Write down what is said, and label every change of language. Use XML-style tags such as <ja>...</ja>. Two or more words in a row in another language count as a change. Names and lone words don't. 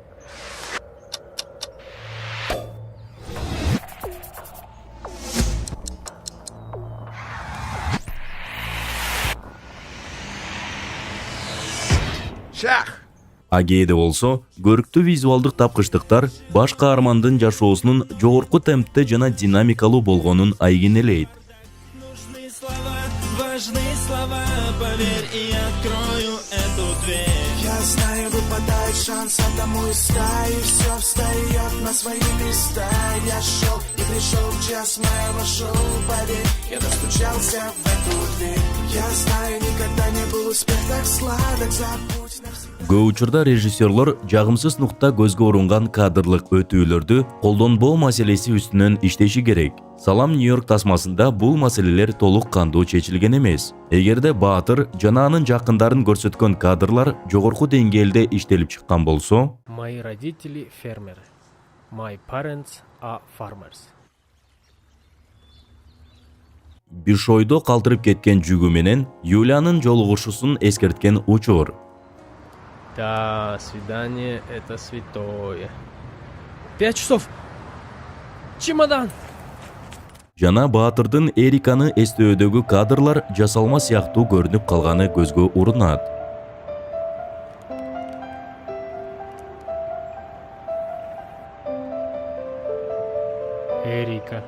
<ky>Шах! А кээде болсо, көрүктүү визуалдык тапкычтыктар баш каармандын жашоосунун жогорку темпте жана динамикалуу болгонун айгинелейт.</ky> <ru>Нужны слова, важны слова, поверь, и открою эту дверь. Я знаю, выпадает шанс одному из стаи, все встает на свои места. Я шел и пришел час, моя вошел, поверь, я достучался в эту дверь. Я знаю, никогда не был успех так сладок, забудь навсегда.</ru> <ky>Көп учурда режиссерлор жагымсыз нукта көзгө урунган кадрлык өтүүлөрдү колдонбоо маселеси үстүнөн иштеши керек. Салам Нью-Йорк тасмасында бул маселелер толук кандуу чечилген эмес. Эгерде Баатыр жана анын жакындарын көрсөткөн кадрлар жогорку деңгээлде иштелип чыккан болсо,</ky> <ru>Мои родители фермеры.</ru> <en>My parents are farmers.</en> <ky>Бишойдо калтырып кеткен жүгү менен Юлиянын жолугушуусун эскерткен учур.</ky> <ru>Да, свидание — это святое. 5 часов. Чемодан.</ru> <ky>Жана Баатырдын Эриканы эстөөдөгү кадрлар жасалма сыяктуу көрүнүп калганы көзгө урунат. Эрика.</ky>